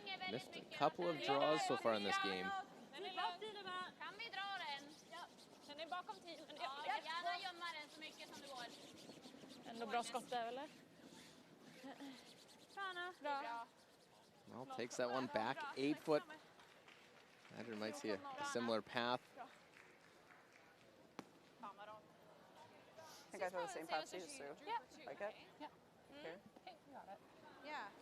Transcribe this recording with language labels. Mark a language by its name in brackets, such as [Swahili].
[English] Missed a couple of draws so far in this game. [Swedish] Kan vi dra den? Den är bakom teamen. Ja, gärna gömma den så mycket som det går. Ändå bra skott där, eller? Bra. [English] Well, takes that one back 8 foot. Andrew might see a similar path. I think I throw the same path too, Sue. Like it? Yeah. Here. Okay, you got it. Yeah.